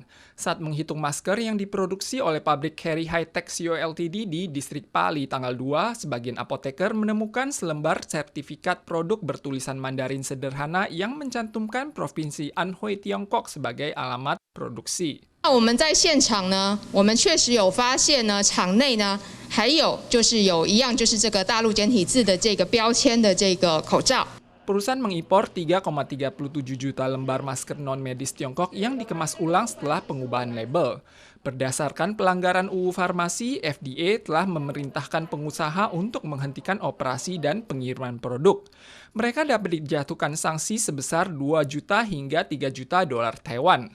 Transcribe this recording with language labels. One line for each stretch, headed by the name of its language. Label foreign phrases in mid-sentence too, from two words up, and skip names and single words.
Indonesian: Saat menghitung masker yang diproduksi oleh pabrik Kerry High-Tech Co Ltd di distrik Pali tanggal 2, sebagian apoteker menemukan selembar sertifikat produk bertulisan Mandarin sederhana yang mencantumkan Provinsi Anhui Tiongkok sebagai alamat produksi.
Chinese: 我们在现场呢，我们确实有发现呢，场内呢还有就是有一样就是这个大陆简体字的这个标签的这个口罩。
Indonesian: Perusahaan mengimpor 3,37 juta lembar masker non-medis Tiongkok yang dikemas ulang setelah pengubahan label. Berdasarkan pelanggaran UU Farmasi, FDA telah memerintahkan pengusaha untuk menghentikan operasi dan pengiriman produk. Mereka dapat dijatuhkan sanksi sebesar 2 juta hingga 3 juta dolar Taiwan.